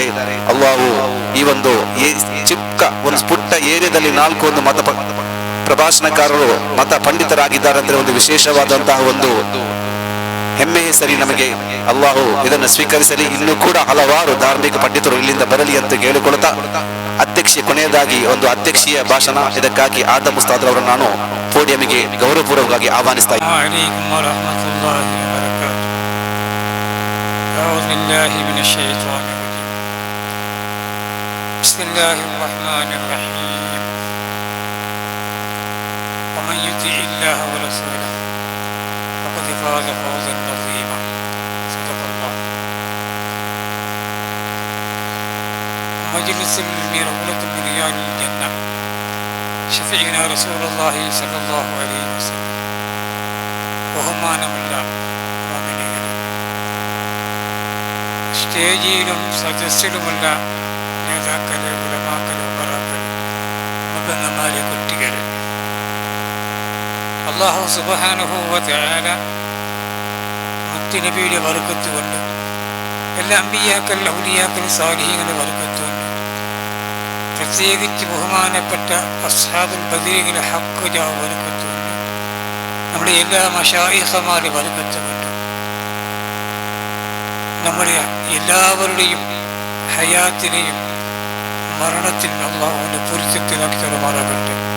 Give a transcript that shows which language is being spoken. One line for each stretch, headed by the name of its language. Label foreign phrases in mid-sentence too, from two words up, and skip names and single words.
Kannada: ಅಲ್ಲಾಹು ಈ ಒಂದು ಚಿಕ್ಕ ಒಂದು ಪುಟ್ಟ ಏರಿಯಾದಲ್ಲಿ 4 ಮತ ಪ್ರಭಾಷಣಕಾರರು ಮತ ಪಂಡಿತರಾಗಿದ್ದಾರೆ ಅಂದ್ರೆ ಒಂದು ವಿಶೇಷವಾದಂತಹ ಒಂದು ಹೆಮ್ಮೆ ಸರಿ ನಮಗೆ. ಅಲ್ಲಾಹು ಇದನ್ನು ಸ್ವೀಕರಿಸಲಿ. ಇನ್ನೂ ಕೂಡ ಹಲವಾರು ಧಾರ್ಮಿಕ ಪಂಡಿತರು ಇಲ್ಲಿಂದ ಬರಲಿ ಅಂತ ಕೇಳಿಕೊಳ್ಳುತ್ತಾ ಅಧ್ಯಕ್ಷೆ ಕೊನೆಯದಾಗಿ ಒಂದು ಅಧ್ಯಕ್ಷೀಯ ಭಾಷಣ. ಇದಕ್ಕಾಗಿ ಆದಮ್ ಉಸ್ತಾದ್ ಅವರನ್ನು ನಾನು ಪೋಡಿಯಂಗೆ ಗೌರವಪೂರ್ವಕವಾಗಿ ಆಹ್ವಾನಿಸ್ತಾ ಇದ್ದೇನೆ.
Arabic: ومن يطع الله ورسوله فقد فاز فوزا عظيما. صدق الله. مجلس من روضة من رياض الجنة شفيعنا رسول الله صلى الله عليه وسلم
Malayalam: ബഹുമാനമുള്ള മുഅ്മിനീങ്ങളെ, സ്റ്റേജിലും സദസ്സിലുമുള്ള നേതാക്കളെ, ഉലമാക്കളെ, ഉമറാക്കളെ, മുബന്നമാരെ, കുട്ടികളെ,
Arabic: الله سبحانه وتعالى
Malayalam: മുത്തുനബിയുടെ ബർക്കത്ത് കൊണ്ട്, എല്ലാ അമ്പിയാക്കൾ, ഔലിയാക്കൾ, സാലിഹീങ്ങളുടെ ബർക്കത്ത് കൊണ്ട്, പ്രത്യേകിച്ച് ബഹുമാനപ്പെട്ട അസ്ഹാബുൽ ബദരീങ്ങളുടെ ഹഖ് ജാ ബർക്കത്ത് കൊണ്ട്, നമ്മുടെ എല്ലാ മശായിഖമാരുടെ ബർക്കത്ത് കൊണ്ട്, നമ്മുടെ എല്ലാവരുടെയും ഹയാത്തിനെയും മരണത്തിനും അല്ലാഹുവിന്റെ പൊരുത്തത്തിലാക്കി തരുമാറാകട്ടെ.